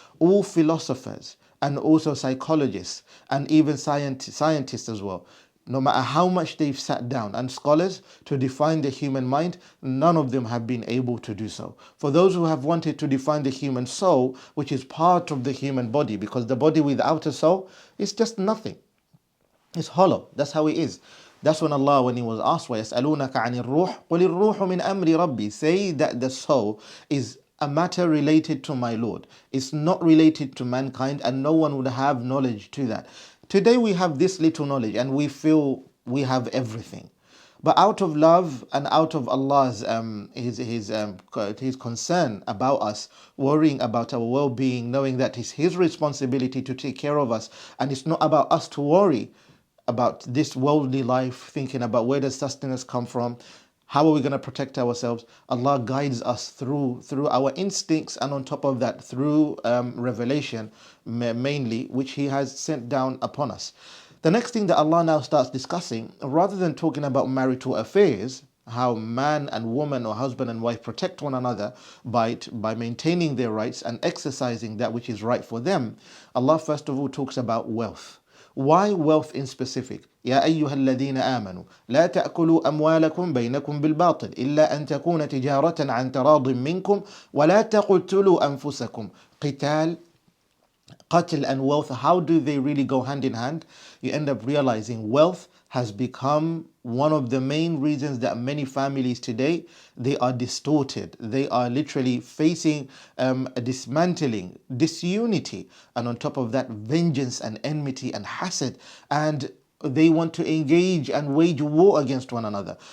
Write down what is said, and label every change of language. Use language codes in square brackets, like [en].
[en] All philosophers and also psychologists and even scientists as well, no matter how much they've sat down, and scholars to define the human mind, none of them have been able to do so. For those who have wanted to define the human soul, which is part of the human body, because the body without a soul is just nothing. It's hollow. That's how it is. That's when Allah, when He was asked, [ar] وَيَسْأَلُونَكَ عَنِ الرُّوحِ قُلِ الرُّوحُ مِنْ أَمْرِ رَبِّي. [en] Say that the soul is a matter related to my Lord. It's not related to mankind, and no one would have knowledge to that. Today we have this little knowledge and we feel we have everything. But out of love and out of Allah's His concern about us, worrying about our well-being, knowing that it's His responsibility to take care of us, and it's not about us to worry about this worldly life, thinking about where does sustenance come from, how are we going to protect ourselves. Allah guides us through our instincts, and on top of that through revelation mainly, which He has sent down upon us. The next thing that Allah now starts discussing, rather than talking about marital affairs, how man and woman or husband and wife protect one another by maintaining their rights and exercising that which is right for them, Allah first of all talks about wealth. Why wealth in specific? [ar] يا أيها الذين آمنوا لا تأكلوا أموالكم بينكم بالباطل إلا أن تكون تجارة عن تراض منكم ولا تقتلوا أنفسكم. [en] قتال, qatl and wealth, how do they really go hand in hand? You end up realizing wealth has become one of the main reasons that many families today, they are distorted. They are literally facing a dismantling, disunity, and on top of that, vengeance and enmity and hasad, and they want to engage and wage war against one another.